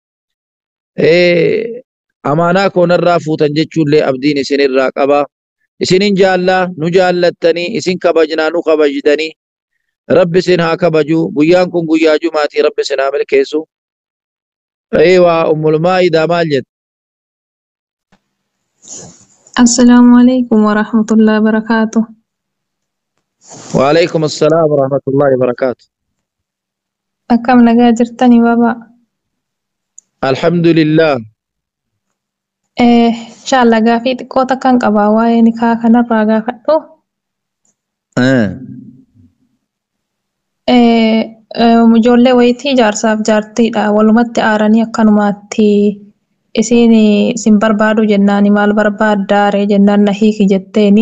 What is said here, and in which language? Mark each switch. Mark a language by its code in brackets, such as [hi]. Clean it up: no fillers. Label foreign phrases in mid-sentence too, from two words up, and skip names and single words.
[om] amaanaa koonarraa fuutan jechuullee abdiin isinirraa qaba isinin jaallaa nu jaallattanii isin kabajnaa nu kabajdanii rabbi isin haa kabaju guyyaan kun guyyaa jumaatii rabbi isin haa milkeessu waa ummul maa'idaa maal jette [ar] السلام عليكم ورحمة الله وبركاته. وعليكم السلام ورحمة الله وبركاته [om] Akkam nagaa jirtanii baba. [ar] الحمد لله [om] Inshallah gaafii xiqqoo takkan qabaa waa'ee nikaa kanarraa gaafadhu. Ijoollee wayitii jaarsaaf jaartiidha walumatti aaranii akkanumaatti isin barbaadu jennaani maal barbaaddaa ree jennaan na hiiki jetteeni